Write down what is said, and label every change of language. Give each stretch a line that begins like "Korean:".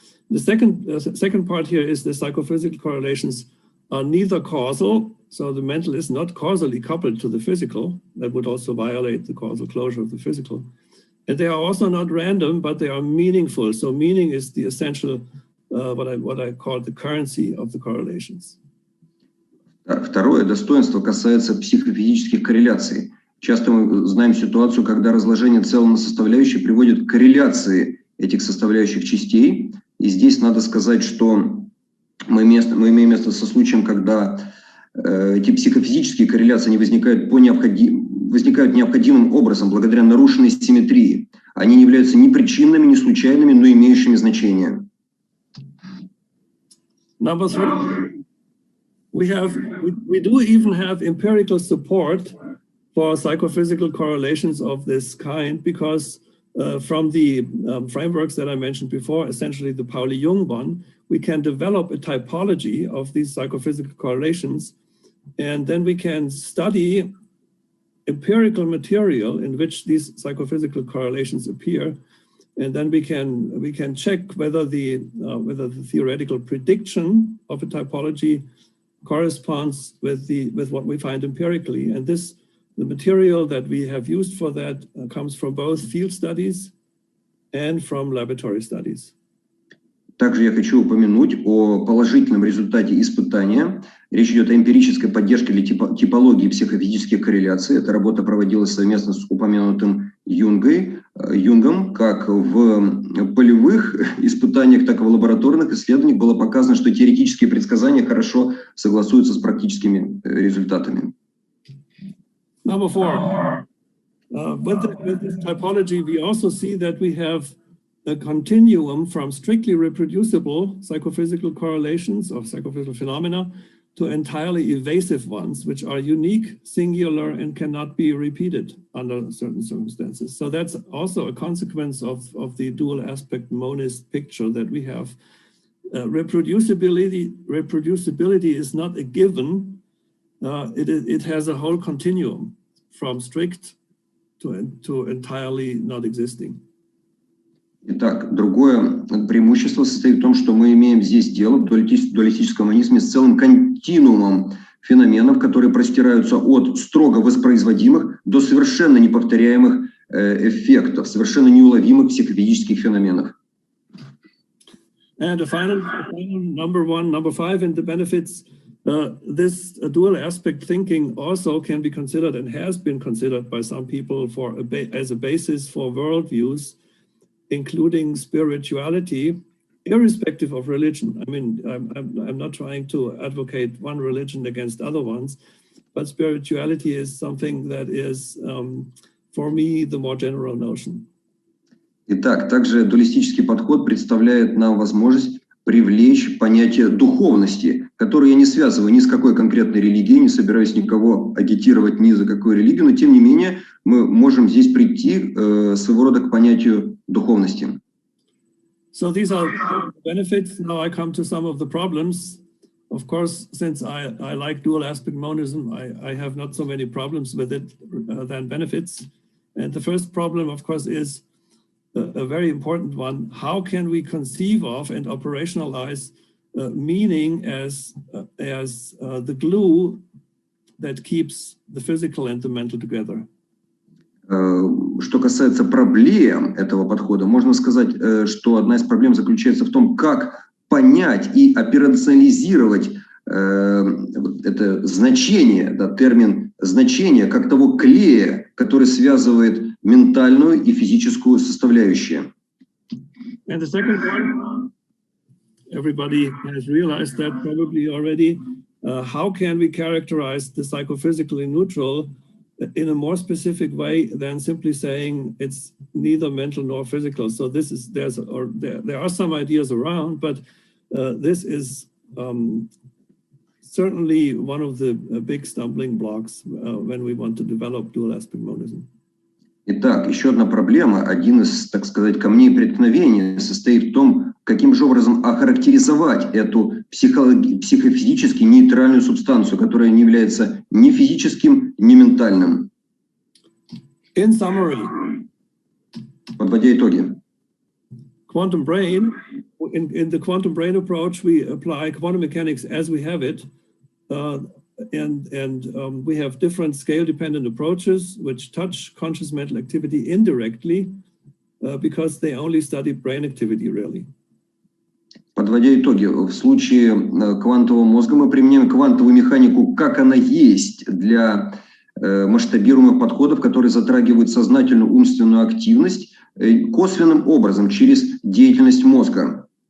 English: The second part here is the psychophysical correlations are neither causal, so the mental is not causally coupled to the physical. That would also violate the causal closure of the physical. And they are also not random, but they are meaningful. So meaning is the essential, what I call the currency of the correlations.
Russian: Второе достоинство касается психофизических корреляций. Часто мы знаем ситуацию, когда разложение целого на составляющие приводит к корреляции этих составляющих частей. И здесь надо сказать, что мы имеем место со случаем, когда эти психофизические корреляции они возникают необходимым образом, благодаря нарушенной симметрии. Они не являются ни причинными, ни случайными, но имеющими значение.
English: Number three, we do even have empirical support for psychophysical correlations of this kind, because from the frameworks that I mentioned before, essentially the Pauli Jung one, we can develop a typology of these psychophysical correlations, and then we can study empirical material in which these psychophysical correlations appear, and then we can check whether the theoretical prediction of a typology corresponds with what we find empirically. And the material that we have used for that comes from both field studies and from laboratory studies.
Russian: Также я хочу упомянуть о положительном результате испытания. Речь идет о эмпирической поддержке или типологии психофизических корреляций. Эта работа проводилась совместно с упомянутым Юнгом. Как в полевых испытаниях, так и в лабораторных исследованиях было показано, что теоретические предсказания хорошо согласуются с практическими результатами.
English: Number 4. With this typology, we also see that we have a continuum from strictly reproducible psychophysical correlations or psychophysical phenomena to entirely evasive ones, which are unique, singular, and cannot be repeated under certain circumstances. So that's also a consequence of the dual aspect monist picture that we have. Reproducibility is not a given. It has a whole continuum from strict to entirely not existing.
Russian: Итак, другое преимущество состоит в том, что мы имеем здесь дело в дуалистическом монизме с целым континуумом феноменов, которые простираются от строго воспроизводимых до совершенно неповторяемых эффектов, совершенно неуловимых психофизических феноменов.
English: And the final number 5 in the benefits, this dual aspect thinking also can be considered and has been considered by some people as a basis for worldviews, including spirituality, irrespective of religion. I mean, I'm not trying to advocate one religion against other ones, but spirituality is something that is, for me, the more general notion.
Russian: Итак, также дуалистический подход представляет нам возможность привлечь понятие духовности, которое я не связываю ни с какой конкретной религией, не собираюсь никого агитировать ни за какую религию, но тем не менее мы можем здесь прийти своего рода к понятию духовности.
English: So these are benefits. Now I come to some of the problems. Of course, since I like dual aspect monism, I have not so many problems with it than benefits. And the first problem, of course, is a very important one. How can we conceive of and operationalize meaning as the glue that keeps the physical and the mental together?
Russian: Что касается проблем этого подхода, можно сказать, что одна из проблем заключается в том, как понять и операционализировать это значение, да, термин значения, как того клея, который связывает ментальную и физическую составляющие.
English: And the second one, everybody has realized that probably already. How can we characterize the psychophysically neutral in a more specific way than simply saying it's neither mental nor physical? So there are some ideas around, but this is certainly one of the big stumbling blocks when we want to develop dual aspect monism.
Russian: Итак, еще одна проблема, один из, так сказать, камней преткновения состоит в том, каким же образом охарактеризовать эту психофизически нейтральную субстанцию, которая не является ни физическим, ни ментальным.
English: In summary,
Russian: подводя итоги.
English: Quantum brain, in the quantum brain approach, we apply quantum mechanics as we have it. And we have different scale-dependent approaches which touch conscious mental activity indirectly because they only study brain activity, really.
Russian: Подводя итоги, в случае квантового мозга мы применяем квантовую механику, как она есть, для масштабируемых подходов, которые затрагивают сознательную умственную активность косвенным образом через деятельность мозга.